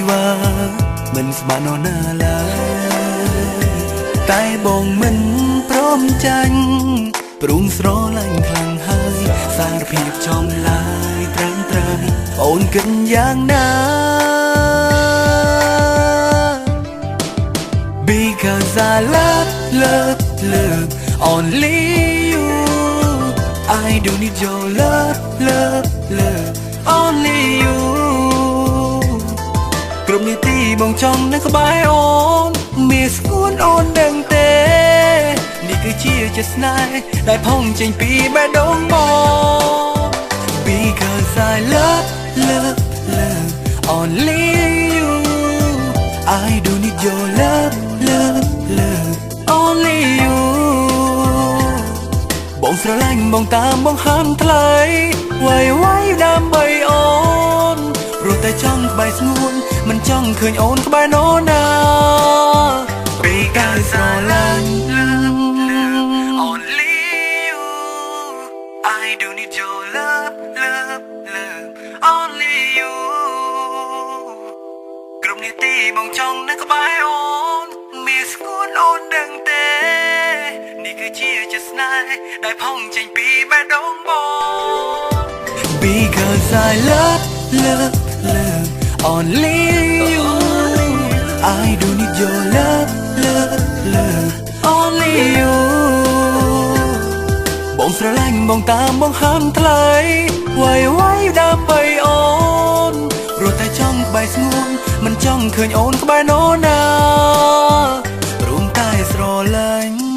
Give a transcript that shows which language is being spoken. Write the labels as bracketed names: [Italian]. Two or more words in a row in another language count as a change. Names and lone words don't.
[Khmer] វ៉ាមិនស្មាននរណាឡើយតែបងមិនព្រមចាញ់ព្រមស្រឡាញ់ខ្លាំងហើយសារភាពចំឡាយត្រាំត្រាយអូនគិតយ៉ាងណា [English] Because I love only you. I do need your love only you. [Khmer] គ្រប់នាទីបងចង់នៅក្បែរអូនមានស្គួនអូនដឹងទេនេះគឺជាចិត្តស្នេហ៍ដែលផុងចេញពីបេះដូងបង [English] Because I love only you. I do need your love only you. [Khmer] បងស្រឡាញ់បងតាមបងហាមថ្លៃវាយដើម្បីអូនព្រោះតែចង់ក្បែរស្ងួនមិនចង់ឃើញអូនក្បែរនរណាពីការស្រឡាញ់ [English] Only you. I do need your love only you. [Khmer] គ្រប់នាទីបងចង់នៅក្បែរអូនមានស្គួនអូនដឹងទេនេះគឺជាចិត្តស្នេហ៍ដែលផុងចេញពីបេះដូងបង [English] Because I love only you. I do need your love only you. [Khmer] បងស្រឡាញ់បងតាមបងហាមថ្លៃវាយដើម្បីអូនព្រោះតែចង់ក្បែរស្ងួនមិនចង់ឃើញអូនក្បែរនរណារួមតែស្រឡាញ់